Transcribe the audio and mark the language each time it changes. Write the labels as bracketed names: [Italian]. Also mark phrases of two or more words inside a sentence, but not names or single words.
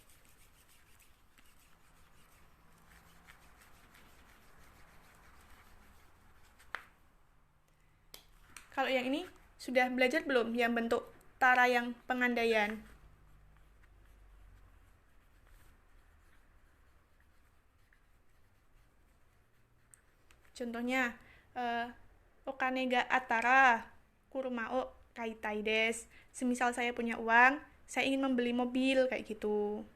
[Indonesian] Kalau yang ini sudah belajar belum yang bentuk tara yang pengandaian? Contohnya, [Japanese] お金があたら車を買いたいです. [Indonesian] Semisal saya punya uang, saya ingin membeli mobil kayak gitu.